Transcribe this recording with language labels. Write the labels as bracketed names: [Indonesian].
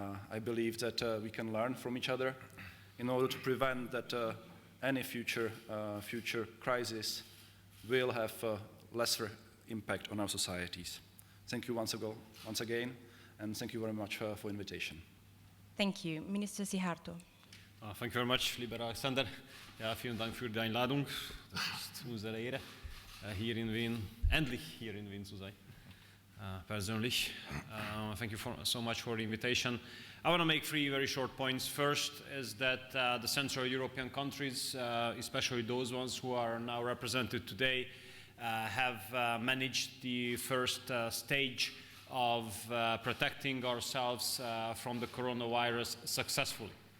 [English] I believe that we can learn from each other in order to prevent that any future crisis will have lesser impact on our societies. Thank you once again, and thank you very much for invitation. Thank you. Minister Szijjártó. Thank you very much, lieber Alexander. [German] Ja, vielen Dank für die Einladung. Das ist unsere Ehre, hier in Wien, endlich hier in Wien zu sein. Persönlich. [English] Thank you so much for the invitation. I want to make three very short points. First is that the Central European countries, especially those ones who are now represented today, have managed the first stage of protecting ourselves from the coronavirus successfully.